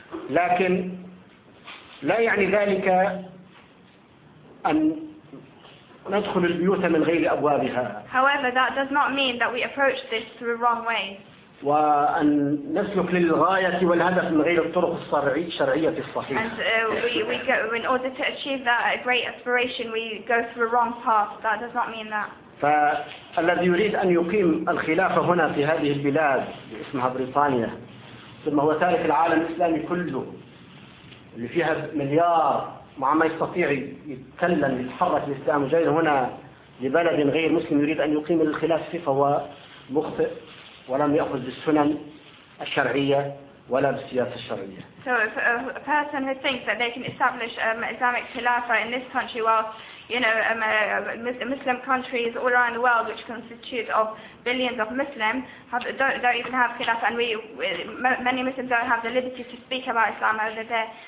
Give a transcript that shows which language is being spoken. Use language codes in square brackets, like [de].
[ar] لكن لا يعني ذلك أن ندخل البيوت من غير أبوابها. [en] However, that does not mean that we approach this through wrong ways. [ar] وأن نسلك للغاية والهدف من غير الطرق الشرعية الصحيحة. [en] And we go in order to achieve that great aspiration, we go through a wrong path. That does not mean that. [ar] فالذي يريد أن يقيم الخلافة هنا في هذه البلاد اسمها بريطانيا، ثم هو تارك العالم الإسلامي كله اللي فيها مليار. مع ما يستطيع يتكلم يتحرك الإسلام جاي هنا لبلد غير مسلم يريد أن يقيم الخلافة فهو مخطئ ولم يأخذ بالسنن الشرعية ولا بالسياسة الشرعية. [en] So if a person who thinks that they can establish Islamic Khilafah in this country while you know Muslim countries all around the world which constitute of billions of Muslims don't even have Khilafah and many Muslims don't have the liberty to speak about Islam over there.